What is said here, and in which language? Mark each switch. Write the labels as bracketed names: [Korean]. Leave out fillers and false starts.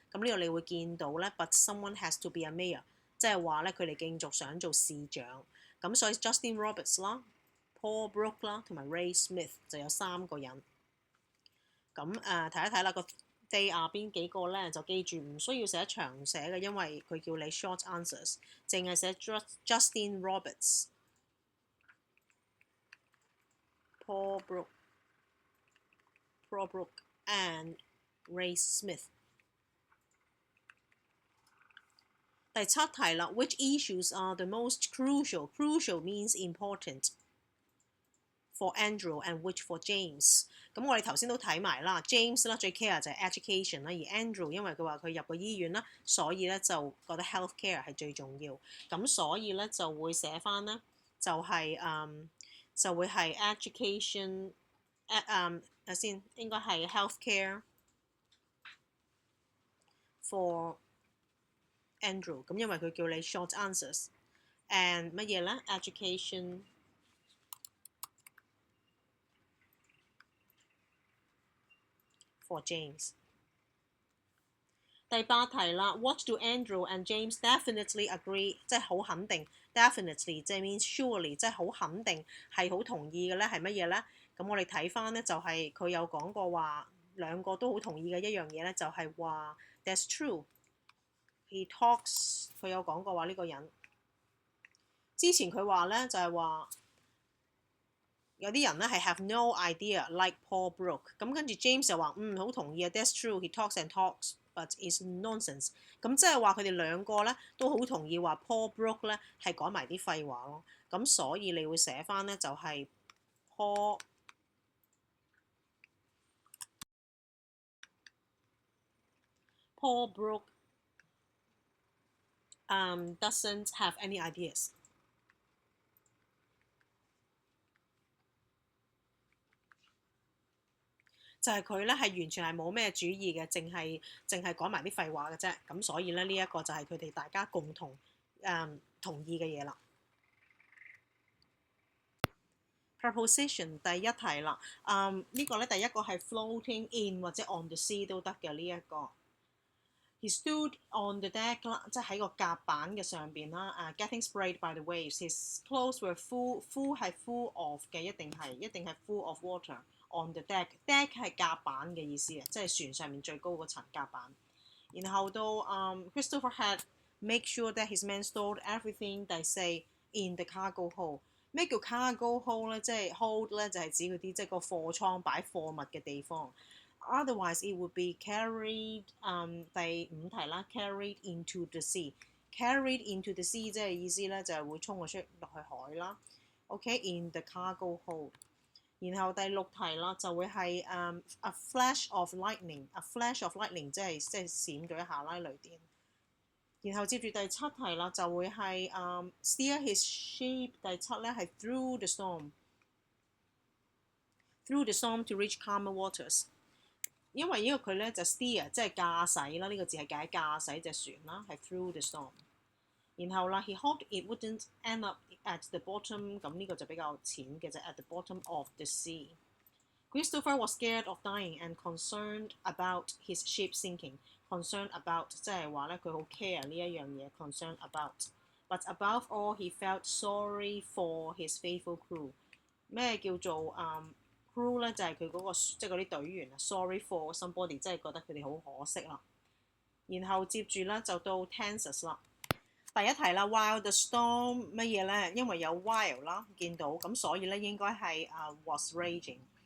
[Cantonese] 咁呢度你會見到咧 [English] ，but someone has to be a mayor。 [Cantonese] 即係話咧，佢哋競逐想做市長，咁所以 Justin Roberts 啦、Paul Brook 啦同埋 Ray Smith 就有3個人。咁睇一睇啦，個 they are 邊幾個咧？就記住唔需要寫長寫嘅，因為佢叫你 short answers， 淨係寫 Justin Roberts、Paul Brook and Ray Smith。第7題啦 [English] ，Which issues are the most crucial? Crucial means important for Andrew and which for James。 [Cantonese] 咁我哋頭先都睇埋啦 ，James 啦最 care 就係 education 啦，而 Andrew 因為佢話佢入過醫院啦，所以咧就覺得 healthcare 係最重要。咁所以咧就會寫翻咧就係就會係 education 睇先應該係 healthcare for Andrew， 咁因為佢叫你 short answers and 乜嘢咧 education for James。第8題啦 [English] ，What do Andrew and James definitely agree？ [Cantonese] 即係好肯定 ，definitely 即係 means surely， 即係好肯定係好同意嘅咧係乜嘢咧？咁我哋睇翻咧就係佢有講過話兩個都好同意嘅一樣嘢咧，就係話 that's true。He talks， 佢有講過話呢個人。之前佢話咧就係話有啲人咧係 have no idea like Paul Brook， 咁跟住 James 就話好同意啊 ，that's true， [English] he talks and talks，but it's nonsense。 [Cantonese] 咁即係話佢哋兩個咧都好同意話 Paul Brook 咧係講埋啲廢話咯。咁所以你會寫翻咧就係 [English] Paul Brooke doesn't have any ideas。 [Cantonese] 就係佢咧係完全係冇咩主意嘅，淨係講埋啲廢話嘅啫。咁所以咧呢一個就係佢哋大家共同同意嘅嘢啦。 Preposition 第一題啦，呢個咧第一個係 floating in 或者 on the sea 都得嘅呢一個。 [English] He stood on the deck [Cantonese] 啦，即係喺個甲板嘅上邊啦。 [English] getting sprayed by the waves. His clothes were full 係 full of 嘅，一定係 full of water。 On the deck 係甲板嘅意思啊，即係船上面最高嗰層甲板。然後到Christopher had make sure that his men stored everything they say in the cargo hold。 [Cantonese] 咩叫 cargo hold 咧？即係 hold 咧就係指嗰啲即係個貨倉擺貨物嘅地方。 [English] Otherwise it would be carried [Cantonese] 第五題啦 [English] ，carried into the sea。carried into the sea 即係意思咧就係會衝咗落去海啦。 OK，in the cargo hold。 [Cantonese] 然後第六題啦，就會係a flash of lightning，a flash of lightning 即係閃咗一下啦，雷電。然後接住第七題啦，就會係steer his ship， 第七咧係 [English] through the storm to reach calmer waters。 [Cantonese] 因為呢個佢咧就 steer 即係駕駛啦，呢個字係解駕駛隻船啦，係 through the storm。 [English] 然後啦 ，he hoped it wouldn't end up at the bottom， [Cantonese] 咁呢個就比較淺嘅啫 [English] ，at the bottom of the sea。 Christopher was scared of dying and concerned about his ship sinking。 [Cantonese] concerned about 即係話咧佢好 care 呢一樣嘢 concerned about。 [English] But above all he felt sorry for his faithful crew。 [Cantonese] 咩叫做crew 咧？就係佢嗰個即係嗰啲隊員啊。 [English] Sorry for somebody [Cantonese] 即係覺得佢哋好可惜啦。然後接住咧就到 tenses 啦。第一題啦 ，while the storm 乜嘢咧？因為有 while 啦，見到咁，所以咧應該係was raging。